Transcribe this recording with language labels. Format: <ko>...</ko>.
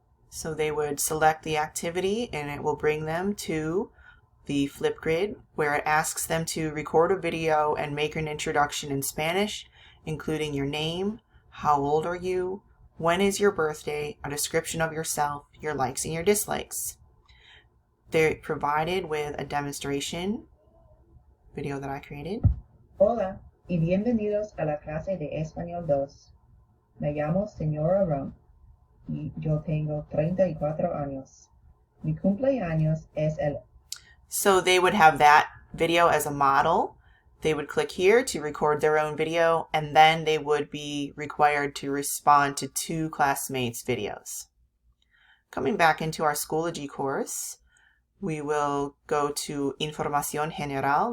<en>So they would select the activity and it will bring them to the Flipgrid where it asks them to record a video and make an introduction in Spanish, including your name, how old are you, when is your birthday, a description of yourself, your likes and your dislikes. They're provided with a demonstration video that I created.</en> <es>Hola y bienvenidos a la clase de Español 2. Me llamo Señora Rump y yo tengo 34 años. Mi cumpleaños es el...</es> <en>So they would have that video as a model. They would click here to record their own video, and then they would be required to respond to 2 classmates' videos. Coming back into our Schoology course, we will go to Información General.</en>